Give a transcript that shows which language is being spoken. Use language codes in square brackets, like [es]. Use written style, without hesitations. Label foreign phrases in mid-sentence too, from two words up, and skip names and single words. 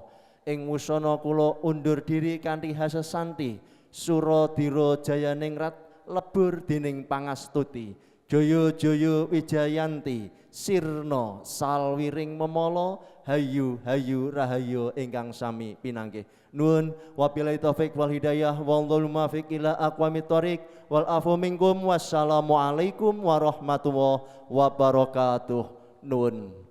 [jv] Ing wusana kula undur diri kanthi hasesanti Suradira Jayaningrat lebur dening pangastuti. Jaya jaya Wijayanti sirna salwiring memala hayu hayu rahayu ingkang sami pinanggih. [ar] Nuwun وبالله التوفيق والهداية والله الموفق إلى أقوم الطريق والعفو منكم والسلام عليكم ورحمة الله وبركاته. [jv] Nuwun.